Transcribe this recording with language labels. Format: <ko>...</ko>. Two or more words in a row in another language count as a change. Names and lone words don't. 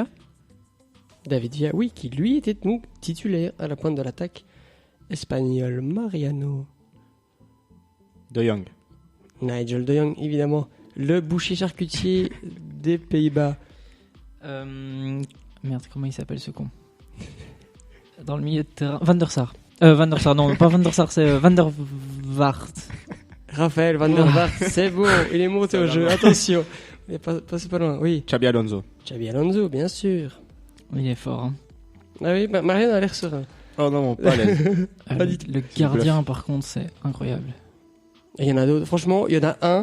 <fr>David Villa, oui, qui lui était donc titulaire à la pointe de l'attaque espagnole. Mariano. De Jong. Nigel de Jong, évidemment. Le boucher charcutier des Pays-Bas. Merde, comment il s'appelle ce con? Dans le milieu de terrain. Van der Sar. Van der Sar, non, pas Van der Sar, c'est Van der Vaart. Raphaël Van der Vaart, c'est bon, il est monté au jeu, attention. Mais passez pas loin, oui. Xabi Alonso. Xabi Alonso, bien sûr. Il est fort. Hein. Ah oui, Mariano a l'air serein. Oh non, pas l'aise. Pas du tout. Le gardien, par contre, c'est incroyable. Et il y en a d'autres, franchement, il y en a un.</fr>